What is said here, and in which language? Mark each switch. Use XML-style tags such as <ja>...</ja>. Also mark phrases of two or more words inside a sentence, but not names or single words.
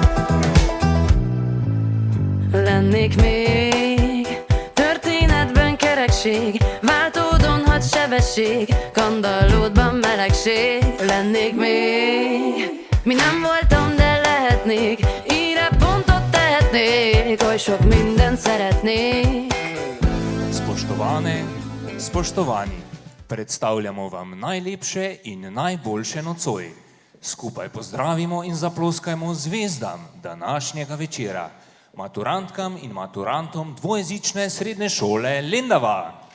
<hu>Lennék még történetben kerekség, váltódon had sebesség, kandallódban melegség. Lennék még, mi nem voltam, de lehetnék, írre pontot tehetnék, oly sok mindent szeretnék.</hu> <sl>Spoštovane, spoštovani, predstavljamo vam najlepše in najboljše nocoj. Skupaj pozdravimo in zaploskajmo zvezdam današnjega večera, maturantkam in maturantom dvojezične srednje šole Lendava.</sl>